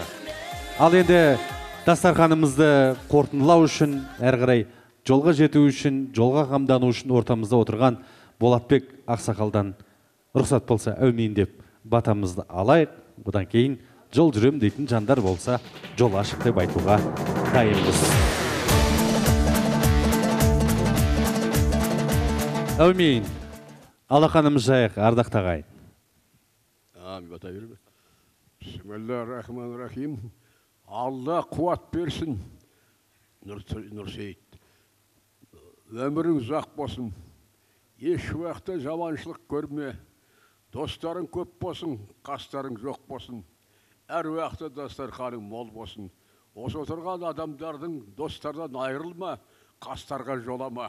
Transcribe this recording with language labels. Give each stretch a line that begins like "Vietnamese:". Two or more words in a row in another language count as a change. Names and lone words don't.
Kazakh: Ал енді дастарханымызды қорытындылау үшін, әрі қарай жолға жету үшін, жолға қамдану үшін ортамызда отырған Болатбек Ақсақалдан рұқсат болса әумин деп батамызды алайық. Одан кейін жол жүрем дейтін жандар болса жол ашық деп айтуға дайынбыз. Әумин. Алақанымыз жайық, ардақты ағайын. Амин, бата беріп.
Arabic: بسم الله الرحمن الرحيم.
Kazakh: Алла қуат берсін, Нұрсейіт. Өмірің ұзақ болсын. Еш уақытта жаманшылық көрме. Достарың көп болсын, қастарың жоқ болсын. Әр уақытта дастарханың мол болсын. Осы отырған адамдардың достардан айырылма, қастарға жолама.